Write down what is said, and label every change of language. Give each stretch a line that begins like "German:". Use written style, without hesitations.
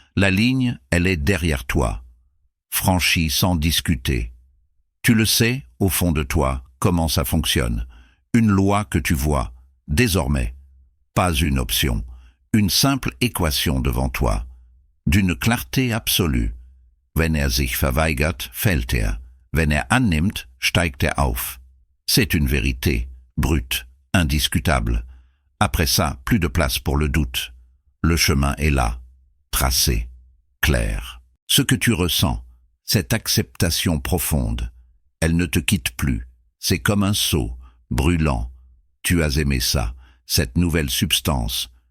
French: La ligne, elle est derrière toi. Franchie sans discuter. Tu le sais, au fond de toi, comment ça fonctionne. Une loi que tu vois, désormais. Pas une option. Une simple équation devant toi. D'une clarté absolue.
German: Wenn er sich verweigert, fällt er. Wenn er annimmt, steigt er auf.
French: C'est une vérité, brute, indiscutable. Après ça, plus de place pour le doute. Le chemin est là, tracé, clair. Ce que tu ressens, cette acceptation profonde, elle ne te quitte plus. C'est comme un seau, brûlant. Tu as aimé ça, cette nouvelle substance.